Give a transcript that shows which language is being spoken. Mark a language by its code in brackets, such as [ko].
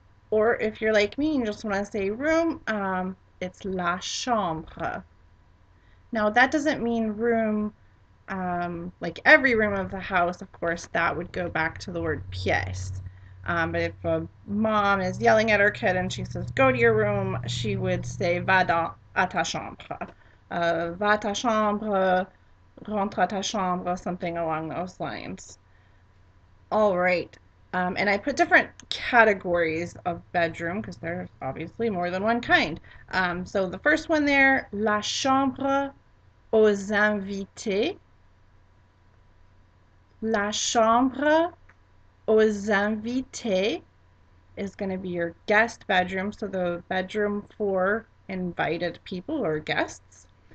[en] Or if you're like me and just want to say room, it's la chambre. Now that doesn't mean room like every room of the house. Of course, that would go back to the word pièce. But if a mom is yelling at her kid and she says, go to your room, she would say, [fr] à ta chambre. Va à ta chambre, rentre à ta chambre, [en] something along those lines. All right. And I put different categories of bedroom because there's obviously more than one kind. So the first one there, [fr] la chambre aux invités. La chambre aux invités [en] is going to be your guest bedroom, so the bedroom for invited people or guests.